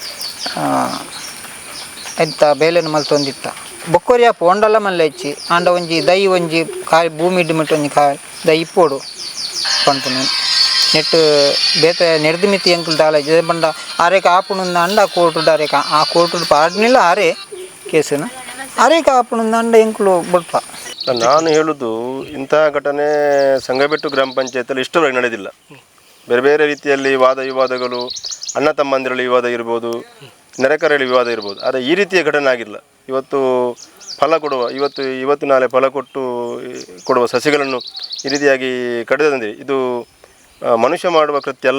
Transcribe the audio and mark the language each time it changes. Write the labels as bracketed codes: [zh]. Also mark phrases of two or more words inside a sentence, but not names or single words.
[tcy] ಐತ ಬೇಲೆನು ಮಲ್ತೊಂದಿತ್ತ ಬೊಕ್ಕೊರಿಯ ಪೋಂಡಲ್ಲ ಮಲ್ಲ ಇಚ್ಚಿ ಆಂಡ ಒಂಜಿ ದೈ ಒಂಜಿ ಕಾಯಿ ಭೂಮಿ ಇಡ್ಮಿಟ್ಟು ಒಂಜಿ ಕಾಯಿ ದೈ ಇಪ್ಪೋಡು ಪನ್ಪುನ ನೆಟ್ಟು ಬೇತೆ ನೆರೆದು ಮಿತಿ ಎಂಕ್ಲು ದಾಲ ಜೆ ಬಂಡ ಆರೇಕ ಆಪುಣುಂದ ಅಂಡ ಕೋರ್ಟುಡು ಆರೇಕ ಆ ಕೋರ್ಟುಡು ಪಾಡ್ನಿಲ್ಲ ಆರೆ ಕೇಸನ ಆರೇಕ ಆಪುಣುಂದ ಅಂಡ ಎಂಕ್ಲು ಬುಡ್ಪ [kn] ನಾನು ಹೇಳುವುದು ಇಂತಹ ಘಟನೆ ಸಂಗಬೆಟ್ಟು ಗ್ರಾಮ ಪಂಚಾಯತಲ್ಲಿ ಇಷ್ಟರವರೆಗೆ ನಡೆದಿಲ್ಲ. ಬೇರೆ ಬೇರೆ ರೀತಿಯಲ್ಲಿ ವಾದ ವಿವಾದಗಳು, ಅಣ್ಣ ತಮ್ಮಂದಿರಲ್ಲಿ ವಿವಾದ ಇರ್ಬೋದು, ನೆರೆಕರೆಯಲ್ಲಿ ವಿವಾದ ಇರ್ಬೋದು. ಆದರೆ ಈ ರೀತಿಯ ಘಟನೆ ಆಗಿಲ್ಲ. ಇವತ್ತು ಫಲ ಕೊಡುವ ಇವತ್ತು ನಾಳೆ ಫಲ ಕೊಡುವ ಸಸಿಗಳನ್ನು ಈ ರೀತಿಯಾಗಿ ಕಡಿದಂದರೆ ಇದು ಮನುಷ್ಯ ಮಾಡುವ ಕೃತ್ಯ ಅಲ್ಲ.